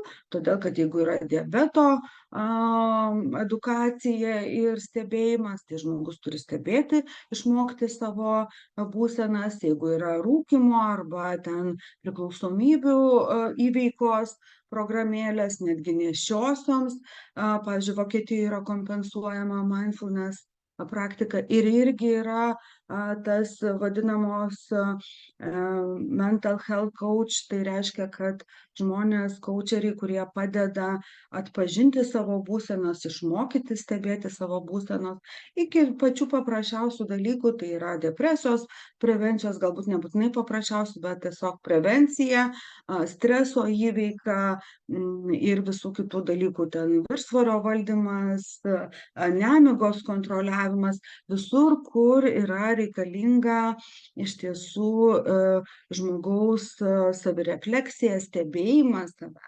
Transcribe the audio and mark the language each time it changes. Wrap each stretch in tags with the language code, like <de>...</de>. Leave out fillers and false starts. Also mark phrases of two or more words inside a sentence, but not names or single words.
<lt>Todėl, kad jeigu yra diabeto edukacija ir stebėjimas, tai žmogus turi stebėti, išmokti savo būsenas, jeigu yra rūkymo arba ten priklausomybių įveikos programėlės, netgi nėščiosioms, pavyzdžiui, Vokietijoje yra kompensuojama mindfulness praktika ir irgi yra tas vadinamos</lt> <en>mental health</en> <lt>coach, tai reiškia, kad žmonės, coacheriai, kurie padeda atpažinti savo būsenas, išmokyti stebėti savo būsenas, iki pačių paprasčiausių dalykų, tai yra depresijos prevencijos, galbūt nebūtinai paprasčiausių, bet tiesiog prevencija, streso įveika ir visų kitų dalykų, ten viršsvorio valdymas, nemigos kontroliavimas, visur, kur yra reikalinga iš tiesų žmogaus savirefleksija, stebėjimas savęs.</lt>